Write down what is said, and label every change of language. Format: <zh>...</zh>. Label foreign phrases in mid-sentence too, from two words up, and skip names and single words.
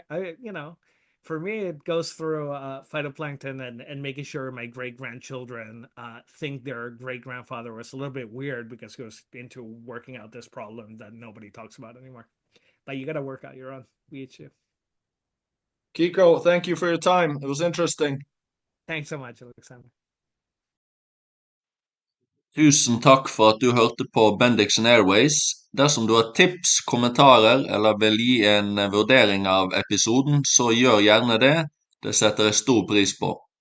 <en>For me, it goes through phytoplankton and making sure my great grandchildren think their great grandfather was a little bit weird because he was into working out this problem that nobody talks about anymore. But you got to work out your own. We each do. Kiko, thank you for your time. It was interesting. Thanks so much, Alexander.</en> <no>Tusen takk for at du hørte på Bendiksen Airways. Dersom du har tips, kommentarer eller vil gi en vurdering av episoden, så gjør gjerne det. Det setter jeg stor pris på.</no>